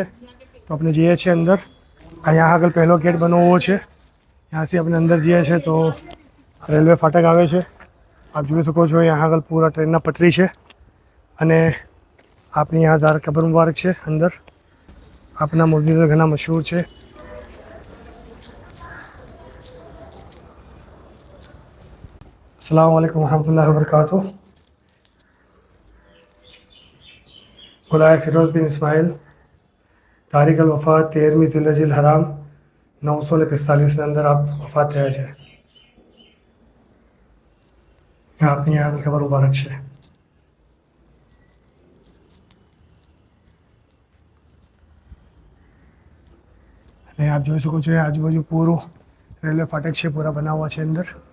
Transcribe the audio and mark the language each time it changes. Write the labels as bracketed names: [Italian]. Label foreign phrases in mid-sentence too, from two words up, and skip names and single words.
[Gujarati] તો આપણે જઈએ છીએ અંદર. અહીંયા આગળ પહેલો ગેટ બનવો છે. ત્યાંથી આપણે અંદર જઈએ છીએ તો રેલવે ફાટક આવે છે. આપ જોઈ શકો છો यहाँ આગળ પૂરા ટ્રેનના પટરી છે અને આપની यहाँ ઝારત કબર મુબારક છે અંદર. આપના મસ્જિદ ઘણા મશહૂર છે. [Arabic] السلام عليكم رحمة الله وبركاته. [Hindi] मौलाए फ़िरोज़ बिन इस्माइल तारीख़ अल वफ़ात 13वीं ज़िलहज हराम 945 अंदर आप वफ़ात [Gujarati] થયા છે. આપની આગળ ખબર મુબારક છે. અને આપ જોઈ શકો છો આજુબાજુ પૂરું રેલવે ફાટક છે, પૂરા બનાવવા છે અંદર.